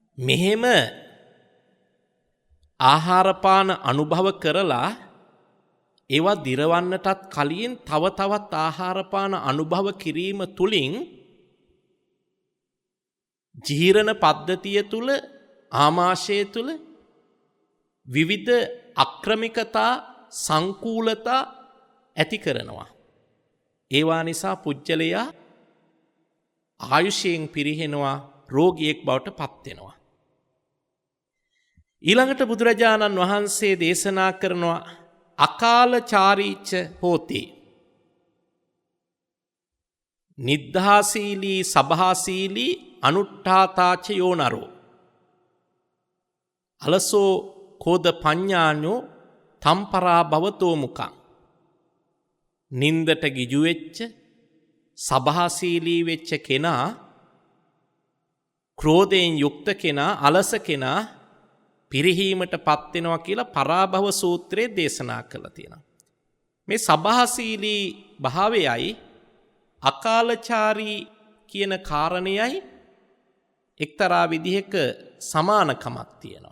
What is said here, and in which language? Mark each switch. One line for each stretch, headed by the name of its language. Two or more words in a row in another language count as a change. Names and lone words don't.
Sinhala: මෙහෙම ආහාරපාන අනුභව කරලා ඒවා දිරවන්නටත් කලින් තව තවත් ආහාරපාන අනුභව කිරීම තුළින් ජීරණ පද්ධතිය තුළ ආමාශය තුළ විවිධ අක්‍රමිකතා සංකූලතා ඇති කරනවා. ඒවා නිසා පුජ්‍යලයා ආයුෂයෙන් පිරිහෙනවා, රෝගියෙක් බවට පත් වෙනවා. ඊළඟට බුදුරජාණන් වහන්සේ දේශනා කරනවා
Pali: අකාලචාරීච හෝති. නිද්ධාසීලී සභාසීලී අනුට්ඨාතාච යෝනරෝ. අලසෝ කෝද පඤ්ඤාඤ්ඤෝ තම්පරා භවතෝ මුඛං.
Sinhala: නින්දට ගිජු වෙච්ච සභාසීලී වෙච්ච කෙනා, ක්‍රෝධයෙන් යුක්ත කෙනා, අලස කෙනා පිරිහීමට පත් වෙනවා කියලා පරාභව සූත්‍රයේ දේශනා කළා තියෙනවා. මේ සභාසීලී භාවයයි අකාලචාරී කියන කාරණයයි එක්තරා විදිහක සමානකමක් තියෙනවා.